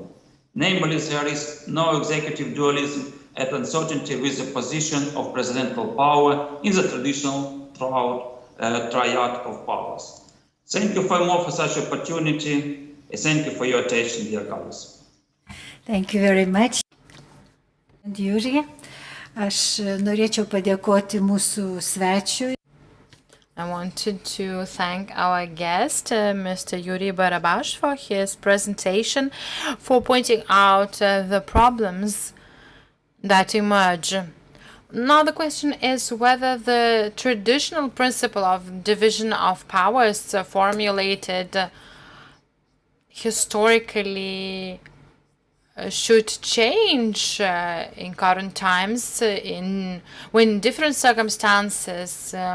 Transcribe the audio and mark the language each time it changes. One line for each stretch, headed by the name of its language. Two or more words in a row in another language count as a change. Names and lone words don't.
English: Namely, there is no executive dualism and uncertainty with the position of presidential power in the traditional triad of powers. Thank you for more for such opportunity. Thank you for your attention, dear colleagues. Thank you very much. And Yuri,
Lithuanian: aš norėčiau padėkoti mūsų svečiui.
English: I wanted to thank our guest, Mr. Yuri Barabash, for his presentation, for pointing out the problems that emerge. Now the question is whether the traditional principle of division of powers formulated historically should change in current times when different circumstances